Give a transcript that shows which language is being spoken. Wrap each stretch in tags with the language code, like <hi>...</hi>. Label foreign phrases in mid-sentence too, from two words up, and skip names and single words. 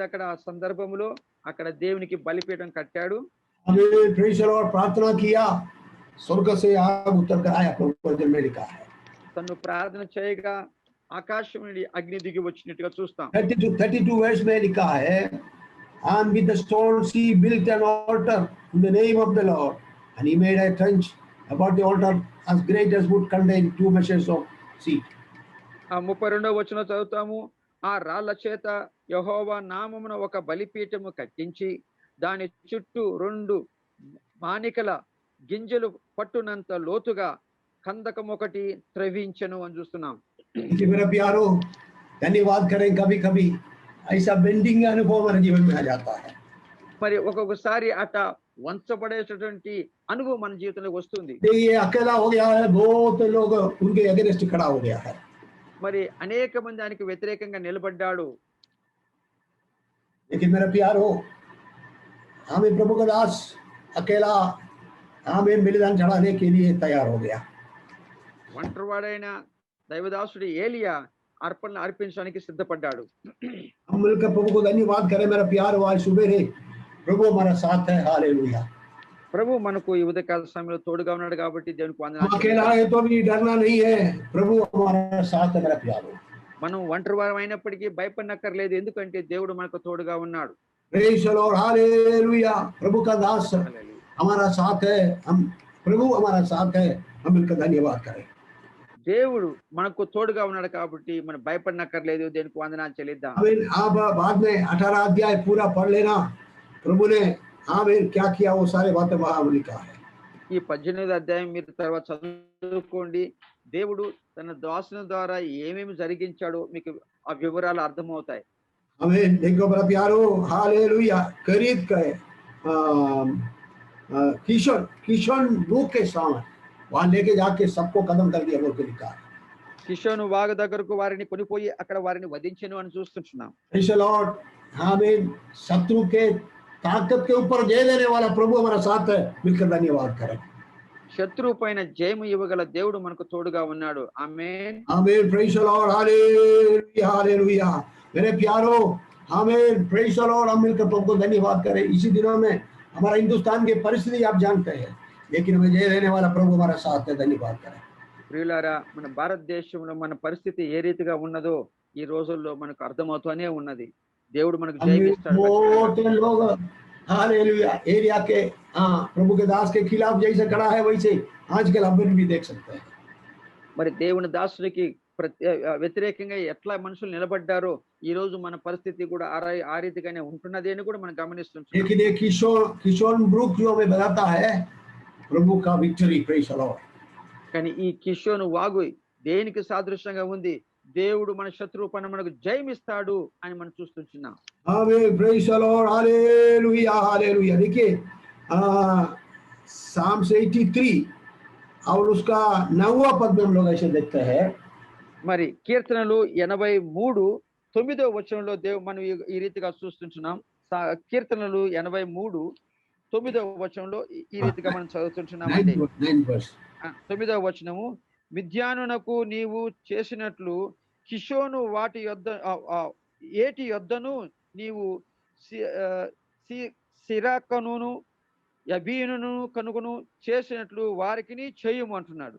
<te>అక్కడ ఆ సందర్భంలో అక్కడ దేవునికి బలిపీఠం కట్టాడు.</te> <hi>हमें</hi> <en>praise the Lord</en> <hi>प्रार्थना किया, स्वर्ग से आग उतर कर आया, प्रभु में लिखा है।</hi> <te>తను ప్రార్థన చేయగా ఆకాశం నుండి అగ్ని దిగి వచ్చినట్టుగా చూస్తాం.</te> <hi>32 वर्ष में लिखा है,</hi> <en>and with the stones he built an altar in the name of the Lord, and he made a trench about the altar as great as would contain 2 measures of seed.</en> <te>ఆ 32వ వచనం చదువుతాము. ఆ రాళ్ల చేత యెహోవా నామమున ఒక బలిపీఠము కట్టించి దాని చుట్టూ 2 మానికల గింజలు పట్టునంత లోతుగా కందకం ఒకటి త్రవ్వించెను అని చూస్తున్నాం.</te> <hi>मेरा प्यारो, धन्यवाद करें। कभी कभी ऐसा बेंडिंग अनुभव हमारे जीवन में आ जाता है।</hi> <te>మరి ఒక్కొక్కసారి అట వంచబడేటటువంటి అనుభవం మన జీవితంలో వస్తుంది.</te> <hi>ये अकेला हो गया है, बहुत लोग उनके अगेंस्ट खड़ा हो गया है।</hi> <te>మరి అనేక మంది ఆయనకి వ్యతిరేకంగా నిలబడ్డాడు.</te> <hi>लेकिन मेरा प्यारो, हमें प्रभु का दास अकेला हमें बलिदान चढ़ाने के लिए तैयार हो गया।</hi> <te>ఒంటరివాడైన దైవదాసుడు ఏలియా అర్పణలు అర్పించడానికి సిద్ధపడ్డాడు.</te> <hi>हम मिलकर प्रभु को धन्यवाद करें। मेरा प्यार, आज सुबह प्रभु हमारा साथ है। हालेलुया।</hi> <te>ప్రభు మనకు ఈ ఉదయకాల సమయంలో తోడుగా ఉన్నాడు కాబట్టి దేవునికి</te> <hi>हम</hi> <te>వందనాలు.</te> <hi>अकेला है तो भी डरना नहीं है, प्रभु हमारा साथ है। मेरा प्यारो,</hi> <te>మనం ఒంటరివారం అయినప్పటికీ భయపడనక్కర్లేదు, ఎందుకంటే దేవుడు మనకు తోడుగా ఉన్నాడు.</te> <en>praise the Lord,</en> <hi>हालेलुया। प्रभु का दास हमारा साथ है, हम प्रभु हमारा साथ है, हम मिलकर धन्यवाद करें।</hi> <te>దేవుడు మనకు తోడుగా ఉన్నాడు కాబట్టి మనం భయపడనక్కర్లేదు, దేవునికి వందనాలు చెల్లిద్దాం.</te> <hi>आमीन। आप बाद में 18 अध्याय पूरा पढ़ लेना, प्रभु ने आमीन क्या किया वो सारे बातें वहां लिखा है।</hi> <te>ఈ 18వ అధ్యాయం మీరు తర్వాత చదువుకోండి. దేవుడు తన దాసుని ద్వారా ఏమేమి జరిగించాడో మీకు ఆ వివరాలు అర్థమవుతాయి.</te> <hi>आमीन। देखो मेरा प्यारो, हालेलुया। करीब गए किशोन ब्रुक के सामने वहां लेके जाके सबको खत्म कर दिया, बोल के लिखा है।</hi> <te>కిషోను వాగు దగ్గరకు వారిని కొనిపోయి అక్కడ వారిని వధించెను అని చూస్తున్నాం.</te> <en>praise the Lord. Amen.</en> <hi>शत्रु के ताकत के ऊपर जय देने वाला प्रभु हमारा साथ है, मिलकर धन्यवाद करें।</hi> <te>శత్రువు పైన జయము ఇవ్వగల దేవుడు మనకు తోడుగా ఉన్నాడు. ఆమేన్,</te> <hi>आमीन।</hi> <en>praise the Lord, hallelujah, hallelujah.</en> <hi>मेरे प्यारो, आमीन।</hi> <en>praise the Lord.</en> <hi>हम मिलकर प्रभु को धन्यवाद करें। इसी दिनों में हमारा हिंदुस्तान की परिस्थिति आप जानते हैं, लेकिन हमें जय देने वाला प्रभु हमारा साथ है, धन्यवाद करें।</hi> <te>ప్రియులారా, మన భారతదేశంలో మన పరిస్థితి ఏ రీతిగా ఉన్నదో ఈ రోజుల్లో మనకు అర్థమవుతూనే ఉన్నది. దేవుడు మనకు జయమిస్తాడు.</te> <hi>बहुत लोग हालेलुया एरिया के प्रभु के दास के खिलाफ जैसे खड़ा है, वैसे आजकल हम भी देख सकते हैं।</hi> <te>మరి దేవుని దాసుడికి వ్యతిరేకంగా ఎట్లా మనుషులు నిలబడ్డారో ఈ రోజు మన పరిస్థితి కూడా ఆ రీతిగానే ఉంటున్నది అని కూడా మనం గమనిస్తుంటాం.</te> <hi>लेकिन ये किशोर ब्रूक जो हमें बताता है प्रभु का विक्ट्री,</hi> <en>praise the Lord.</en> <te>కానీ ఈ కిషోను వాగు దేనికి సాదృశ్యంగా ఉంది? దేవుడు మన శత్రువు పైన మనకు జయమిస్తాడు అని మనం చూస్తున్నాం.</te> <en>Amen, praise the Lord, hallelujah hallelujah.</en> <hi>देखिए साम्स 83 और उसका 9वां पद में हम लोग ऐसे देखते हैं.</hi> <te>మరి కీర్తనలు 83 9వ వచనంలో మనం ఈ రీతిగా చూస్తున్నాం. కీర్తనలు 83 9వ వచనంలో ఈ రీతిగా మనం చదువుతున్నామండి. 9వ వచనము, మిద్యానునకు నీవు చేసినట్లు కిషోను వాటి యొద్ద ఏటి యొద్దను నీవు సిరాకను యబీనును కనుగొను చేసినట్లు వారికి చేయము అంటున్నాడు.</te>